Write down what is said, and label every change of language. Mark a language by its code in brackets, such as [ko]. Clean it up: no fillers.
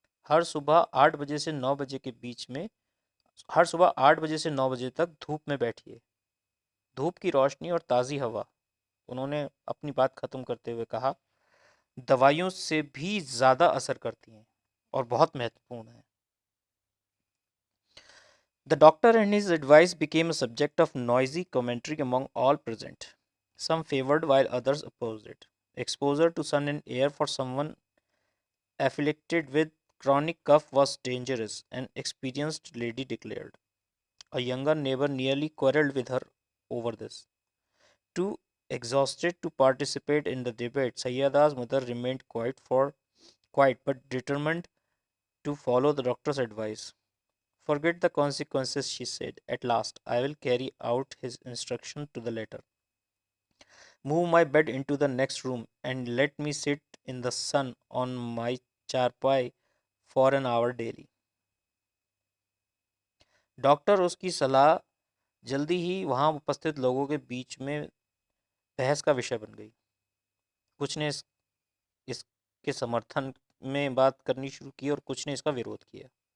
[hi] हर सुबह 8 बजे से 9 बजे के बीच में हर सुबह 8 बजे से 9 बजे तक धूप में बैठिए. धूप की रोशनी और ताज़ी हवा, उन्होंने अपनी बात ख़त्म करते हुए कहा, दवाइयों से भी ज़्यादा असर करती हैं और बहुत महत्वपूर्ण है. [en] The doctor and his advice became a subject of noisy commentary among all present. Some favored while others opposed it. Exposure to sun and air for someone afflicted with chronic cough was dangerous, an experienced lady declared. A younger neighbor nearly quarreled with her over this. Too exhausted to participate in the debate, Sayyada's mother remained quiet but determined to follow the doctor's advice. Forget the consequences, she said. At last, I will carry out his instruction to the letter. Move my bed into the next room and let me sit in the sun on my charpai for an hour daily. [hi] Doctor उसकी सलाह जल्दी ही वहां उपस्थित लोगों के बीच में बहस का विषय बन गई। कुछ ने इसके समर्थन में बात करनी शुरू की और कुछ ने इसका विरोध किया।